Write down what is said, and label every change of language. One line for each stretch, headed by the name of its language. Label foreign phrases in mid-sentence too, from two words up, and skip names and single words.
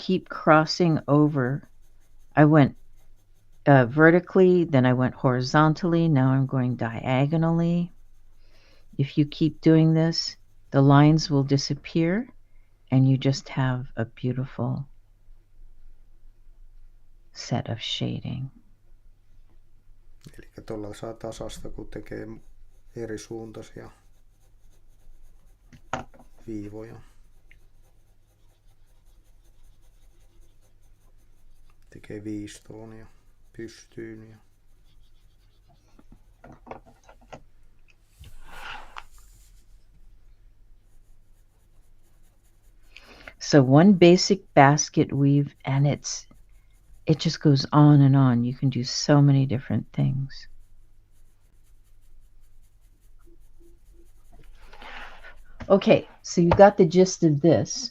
English: keep crossing over, I went vertically, then I went horizontally, now I'm going diagonally. If you keep doing this, the lines will disappear and you just have a beautiful set of shading.
Finnish: Eli tuolla saa tasasta, kun tekee eri suuntaisia viivoja. Tekee viistoon ja pystyyn.
English: So one basic basket weave, and it just goes on and on. You can do so many different things. Okay, so you got the gist of this.